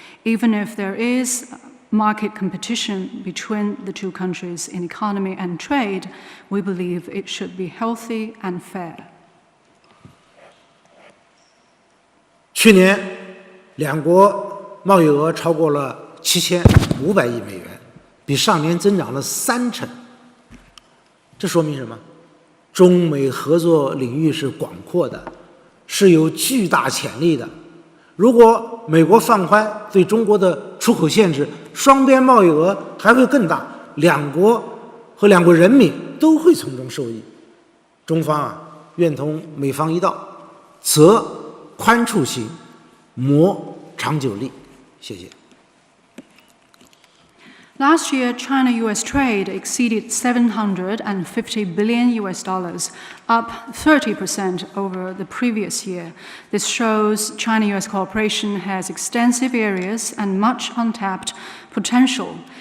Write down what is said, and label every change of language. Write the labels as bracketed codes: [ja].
[en] Even if there is market competition between the two countries in economy and trade, we believe it should be healthy and fair. [zh] 去年，两国贸易额超过了7500亿美元，比上年增长了30%。这说明什么？中美合作领域是广阔的，是有巨大潜力的。如果美国放宽对中国的出口限制，双边贸易额还会更大，两国和两国人民都会从中受益。中方愿同美方一道，则宽处行，谋长久利。谢谢。 [en] Last year, China-US trade exceeded $750 billion, up 30% over the previous year. This shows China-US cooperation has extensive areas and much untapped potential.